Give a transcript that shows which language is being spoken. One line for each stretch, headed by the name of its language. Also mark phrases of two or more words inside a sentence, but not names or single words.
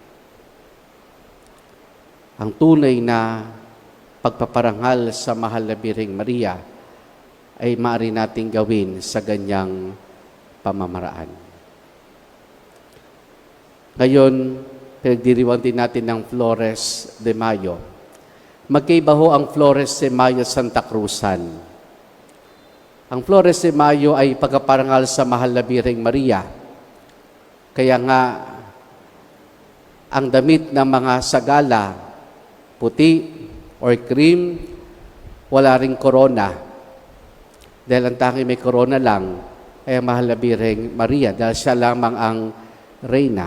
Filipino: Ang tunay na pagpaparangal sa mahal na Birheng Maria ay maaari nating gawin sa ganyang pamamaraan. Ngayon, pinagdiriwang din natin ng Flores de Mayo. Magkaiba ho ang Flores de Mayo Santa Cruzan. Ang Flores de Mayo ay pagpaparangal sa mahal na Birheng Maria. Kaya nga, ang damit ng mga sagala, puti or cream, wala ring korona. Dahil ang tanging may korona lang ay ang mahal na Birheng Maria dahil siya lamang ang reyna.